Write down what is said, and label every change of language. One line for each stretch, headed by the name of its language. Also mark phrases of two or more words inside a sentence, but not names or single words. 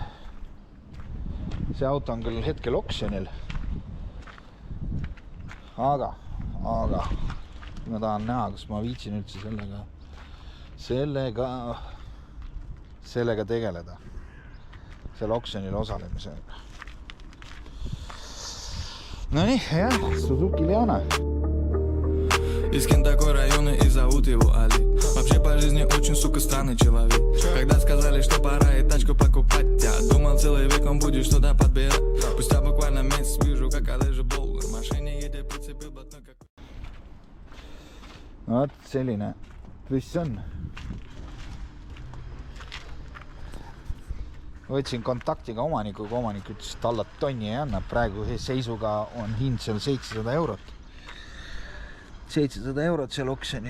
Estonian: See auto on küll hetkel oksjonil. Aga ma tahan näha, kas ma viitsin üldse sellega tegeleda. Selle oksjonil osalemisega. No nii, jah, Suzuki Liana.
Russian: Из такой района и зовут его Али. Вообще по жизни очень, сука, странный человек. Когда сказали, что пора и тачку покупать, я думал, целый век он будет что-то подбирать. Спустя буквально месяц вижу, как Олежа Бол в машине едет, прицепил блатной как...
Estonian: Vot selline püss on. Võtsin kontaktiga omanikuga, omanik ütles, et alla tonni ei anna. Praegu seisuga on hind seal 700 eurot. 700 eurot seal oksjonil.